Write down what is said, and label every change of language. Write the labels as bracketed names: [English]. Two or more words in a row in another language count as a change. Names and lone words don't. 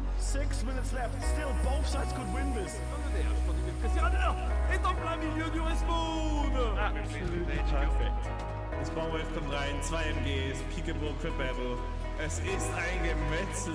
[English] 6 minutes left. Still, both sides could win this. [French] Est en plein milieu du respawn. [English] Absolutely perfect. [German] Das Bauwolf kommt rein, 2 MGs, Peekaboo, [English] Crit Battle. [German] Es ist ein Gemetzel.